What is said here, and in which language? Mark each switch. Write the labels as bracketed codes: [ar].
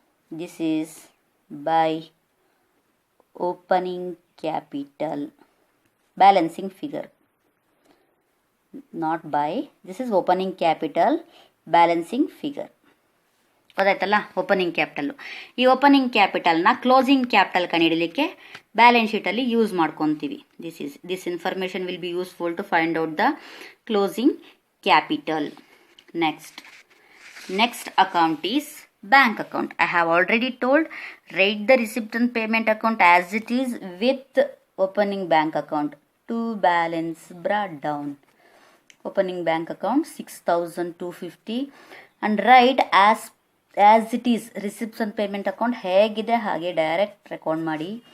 [en] This is by opening capital balancing figure. Not by. This is opening capital balancing figure. [kn] ಗೊತ್ತಾಯ್ತಲ್ಲ, opening capital. ಈ opening ಕ್ಯಾಪಿಟಲ್ನ closing capital ಕಂಡುಹಿಡಲಿಕ್ಕೆ balance ಶೀಟಲ್ಲಿ use ಮಾಡ್ಕೊತೀವಿ. [en] This information will be useful to find out the closing capital. Next account is bank account. I have already told, write the receipt and payment account as it is with opening bank account. To balance brought down. Opening bank account 6,250 and write as it is receipts and payment account [kn] ಹೇಗಿದೆ ಹಾಗೆ direct record ಮಾಡಿ.